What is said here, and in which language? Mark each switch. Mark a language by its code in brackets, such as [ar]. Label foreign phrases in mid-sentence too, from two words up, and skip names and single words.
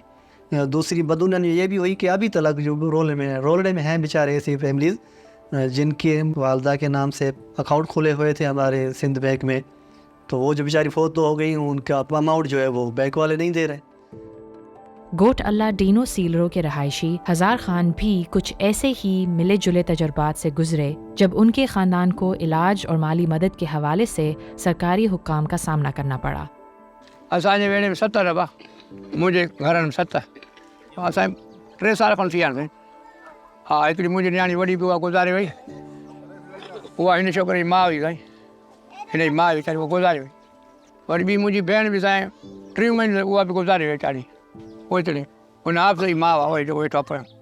[ur] دوسری بدعنوانی یہ بھی ہوئی کہ ابھی تک جو رولڈے میں ہیں بیچارے ایسی فیملیز جن کے والدہ کے نام سے اکاؤنٹ کھلے ہوئے تھے ہمارے سندھ بینک میں، تو وہ جو بیچاری فوت ہو گئی، ان کا اماؤنٹ جو ہے وہ بینک والے نہیں دے رہے۔ گوٹ اللہ ڈینو سیلرو کے رہائشی ہزار خان بھی کچھ ایسے ہی ملے جلے تجربات سے گزرے جب ان کے خاندان کو علاج اور مالی مدد کے حوالے سے سرکاری حکام کا سامنا کرنا پڑا۔ [sd] असांजे वेड़े में 7 रबा, मुंहिंजे घर में 7, असां 3 साल खनि थी विया आहिनि। हा, हिकिड़ी मुंहिंजी नियाणी वॾी बि उहा गुज़ारे वई, उहा हिन छोकिरे जी माउ हुई साईं, हिन जी माउ वीचारी उहा गुज़ारे वई। वरी ॿी मुंहिंजी भेण बि साईं 3 महीने उहा बि गुज़ारे वई वीचारी, ओतिरी हुन आप जी माउ आहे जेको वेठो पियो।